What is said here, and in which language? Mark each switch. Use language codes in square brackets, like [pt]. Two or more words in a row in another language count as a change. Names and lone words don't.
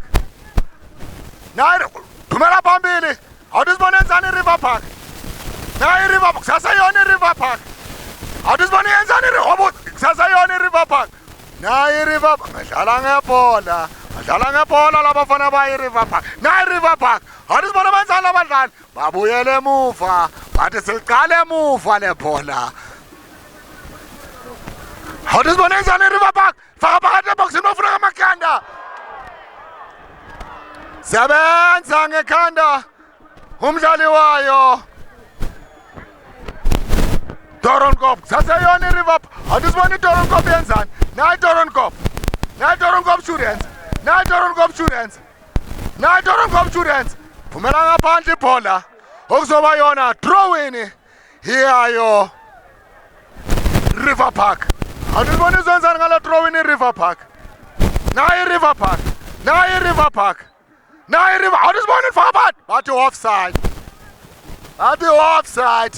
[zu] Naye thumela phambili. Awutisibone yenzani River Park. Naye River Park. Saseyona River Park. Awutisibone yenzani River Saseyona River Park. Naye River Park. Badlala ngebhola. Badlala ngebhola labafana baye River Park. Naye River Park. Awutisibone benzani labadlali? Babuyele emuva. Bathi siliqale emuva lebhola. Awutisibone yenzani River Park? Faka phakathi eboxini ofuna amakhanda. Sebenza ngekhanda. Umdlali wayo Doron saseyona River Park. Awutisibone Doron yenzani? Naye Doron Naye Doron students. Naye Doron students. Naye Doron students. Phumela ngaphandle ibhola. Okuzoba yona [en] throw in. [zu] Hiyayo River Park. Awutisibone izenzani ngala [en] throw in [zu] River Park. Naye River Park. Naye River Park. Naye River. Awutisibone faka phakathi. Bathi offside. Bathi offside.